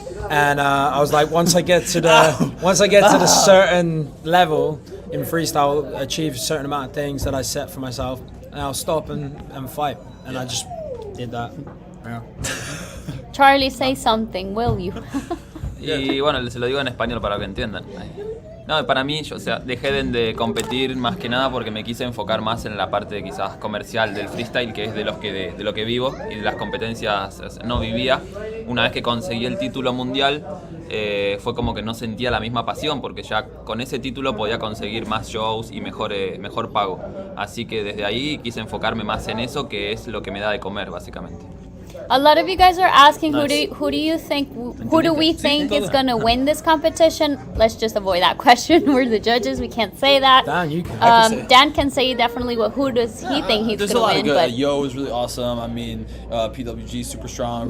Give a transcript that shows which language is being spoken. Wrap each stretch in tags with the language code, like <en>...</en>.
<en>And I was like, once I get to the certain level in freestyle, achieve a certain amount of things that I set for myself, and I'll stop and fight. And I just did that. Yeah. Charlie, say something, will you?</en> <es>Y bueno, se lo digo en español para que entiendan. No, para mí, o sea, dejé de competir más que nada porque me quise enfocar más en la parte quizás comercial del freestyle, que es de lo que vivo y de las competencias no vivía. Una vez que conseguí el título mundial, fue como que no sentía la misma pasión porque ya con ese título podía conseguir más shows y mejor pago. Así que desde ahí quise enfocarme más en eso, que es lo que me da de comer básicamente.</es> <en>A lot of you guys are asking Nice. who do we think is gonna win this competition? Let's just avoid that question. We're the judges. We can't say that. Dan, you can. Dan can say definitely who does he think he's There's a gonna lot win. of good. But Yo is really awesome. I mean, PWG super strong.</en>